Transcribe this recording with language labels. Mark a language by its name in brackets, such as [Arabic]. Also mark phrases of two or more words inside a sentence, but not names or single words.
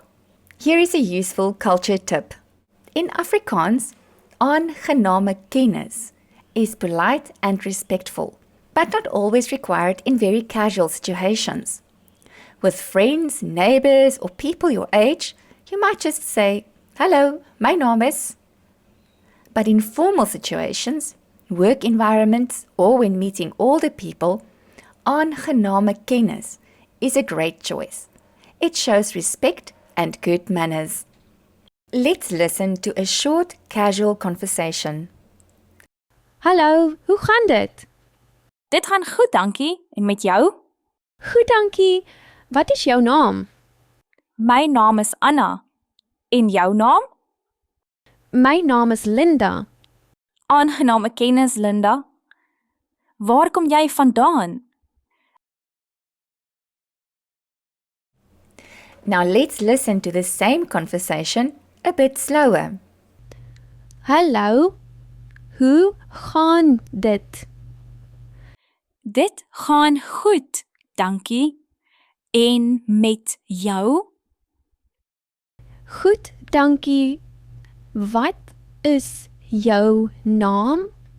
[English] Here is a useful culture tip. In Afrikaans, [Afrikaans] aangename kennis [English] is polite and respectful, but not always required in very casual situations. With friends, neighbors, or people your age, you might just say, Hello, [Afrikaans] my naam is. [English] But in formal situations, work environments, or when meeting older people, [Afrikaans] aangename kennis [English] is a great choice. It shows respect and good manners. Let's listen to a short, casual conversation. [Afrikaans] Hallo, hoe gaan dit? Dit gaan goed, dankie. En met jou? Goed, dankie. Wat is jou naam? My naam is Anna. En jou naam? My naam is Linda. Aangename kennis, Linda. Waar kom jy vandaan? [English] Now let's listen to the same conversation a bit slower. [Afrikaans] Hallo, hoe gaan dit? Dit gaan goed, dankie. En met jou? Goed, dankie. Wat is jou naam?